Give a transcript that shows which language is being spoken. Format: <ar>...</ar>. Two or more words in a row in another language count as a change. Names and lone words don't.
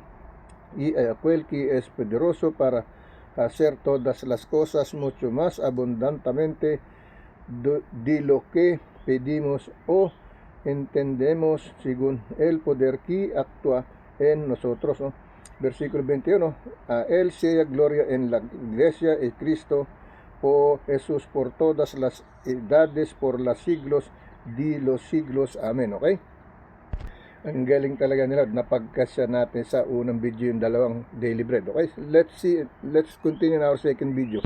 <es>Y aquel que es poderoso para hacer todas las cosas mucho más abundantemente de lo que pedimos o entendemos, según el poder que actúa en nosotros, ¿no? Versículo 21, a Él sea gloria en la iglesia y Cristo, oh Jesús, por todas las edades, por los siglos de los siglos.</es> <en>Amen. Okay?</en> <tl>Ang galing talaga nila, napagkasya natin sa unang video yung dalawang</tl> <en>daily bread. Okay, let's continue in our second video.</en>